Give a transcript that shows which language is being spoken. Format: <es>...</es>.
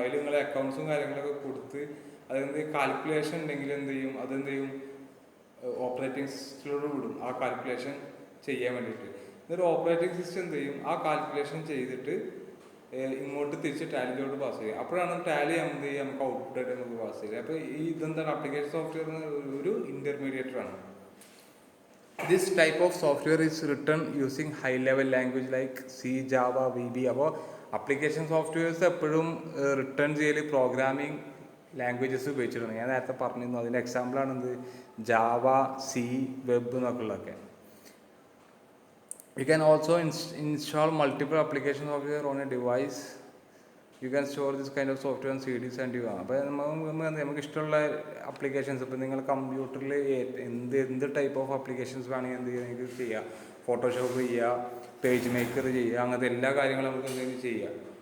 <ml>അതിൽ നിങ്ങളെ അക്കൗണ്ട്സും കാര്യങ്ങളൊക്കെ കൊടുത്ത് കാൽക്കുലേഷൻ ഉണ്ടെങ്കിൽ അതെന്ത് ചെയ്യും ഓപ്പറേറ്റിംഗ് സിസ്റ്റത്തിലൂടെ വിടും ആ കാൽക്കുലേഷൻ ചെയ്യാൻ വേണ്ടിയിട്ട്. എന്നിട്ട് ഓപ്പറേറ്റിംഗ് സിസ്റ്റം എന്ത് ചെയ്യും, ആ കാൽക്കുലേഷൻ ചെയ്തിട്ട് ഇങ്ങോട്ട് തിരിച്ച് ടാലിയിലോട്ട് പാസ് ചെയ്യും. അപ്പോഴാണ് ടാലി നമുക്ക് ഔട്ട്പുട്ട് ആയിട്ട് നമുക്ക് പാസ് ചെയ്യുക. അപ്പോൾ ഇതെന്താണ് ആപ്ലിക്കേഷൻ സോഫ്റ്റ്വെയർ ഒരു ഇന്റർമീഡിയേറ്ററാണ്.</ml> <en>This type of software is written using high level language like C, Java, VB.</en> <ml>അപ്പോൾ ആപ്ലിക്കേഷൻ സോഫ്റ്റ്വെയർസ് എപ്പോഴും റിട്ടേൺ ചെയ്യൽ പ്രോഗ്രാമിംഗ് ലാംഗ്വേജസ് ഉപയോഗിച്ചിട്ടുണ്ട്. ഞാൻ നേരത്തെ പറഞ്ഞിരുന്നു, അതിൻ്റെ എക്സാമ്പിളാണ് Java, C, web എന്നൊക്കെയുള്ളതൊക്കെ.</ml> <en>You can also install multiple application software on a device. You can store this kind of software on CDs and you.</en> <ml>അപ്പോൾ നമുക്ക് ഇഷ്ടമുള്ള ആപ്ലിക്കേഷൻസ്, ഇപ്പോൾ നിങ്ങൾ കമ്പ്യൂട്ടറിൽ എന്ത് ടൈപ്പ് ഓഫ് ആപ്ലിക്കേഷൻസ് വേണമെങ്കിൽ നിങ്ങൾക്ക് ചെയ്യാം. ഫോട്ടോഷോപ്പ് ചെയ്യുക, പേജ് മേക്കർ ചെയ്യുക, അങ്ങനത്തെ എല്ലാ കാര്യങ്ങളും നമുക്ക് എന്തെങ്കിലും ചെയ്യാം.</ml>